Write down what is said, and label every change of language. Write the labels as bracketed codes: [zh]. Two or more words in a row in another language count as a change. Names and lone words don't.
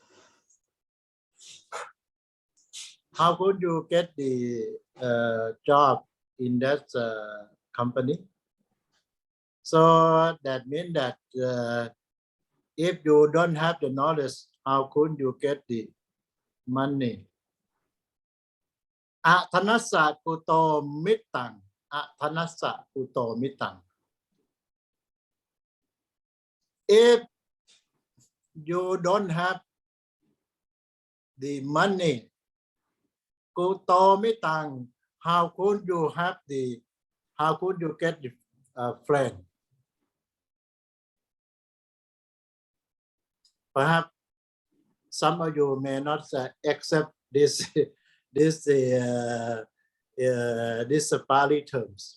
[en] How could you get the job in that company? So that means that if you don't have the knowledge, how could you get the money? [pi] Athanasa kuto mitang. Athanasa kuto mitang. [en] If you don't have the money, [pi] kuto mitang, [en] how could you get the friend? Perhaps some of you may not accept this Pali terms.